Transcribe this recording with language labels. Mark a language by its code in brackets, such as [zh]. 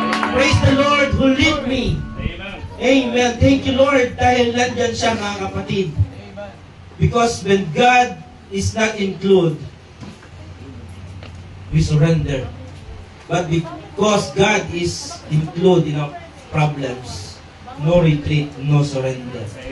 [en] Praise the Lord who lead me. Amen. Thank you Lord [tl] dahil nandyan siya mga kapatid. [en] Because when God is not included, we surrender. But because God is included in our problems, no retreat, no surrender.